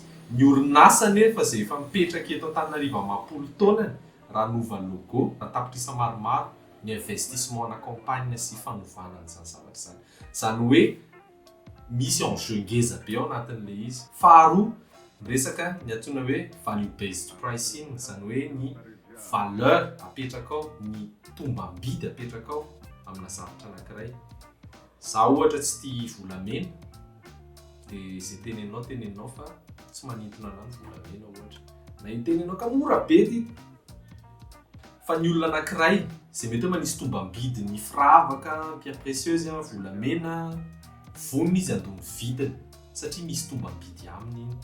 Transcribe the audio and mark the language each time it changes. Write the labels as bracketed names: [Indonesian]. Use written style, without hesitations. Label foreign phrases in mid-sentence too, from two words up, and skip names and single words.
[Malagasy] Ny orinasa nefa izay efa mipetraka eto Antananarivo am-10 taonany raha nova logo, raha tapitrisa maromaro, ny investissement ana campagne sy fanovana an'izany zavatra izany. Izany hoe misy enjeu ngeza be ao anatin'ilay izy. Faharoa, miresaka ny antsoina hoe [English] value based pricing, [Malagasy] izany hoe ny valeur apetraka ao, ny tombam-bidy apetraka ao amina zavatra anankiray. Zaho ohatra tsy tia volamena, dia izay teneninao fa tsy manintona ananjy volamena ohatra. Na iteneninao ka mora be ity. Fa ny olona anankiray izay mety hoe manisy tombam-bidy ny firavaka, [French] pierre précieuse, [Malagasy] volamena, vonona izy andony vidiny satria misy tombam-bidy aminy iny.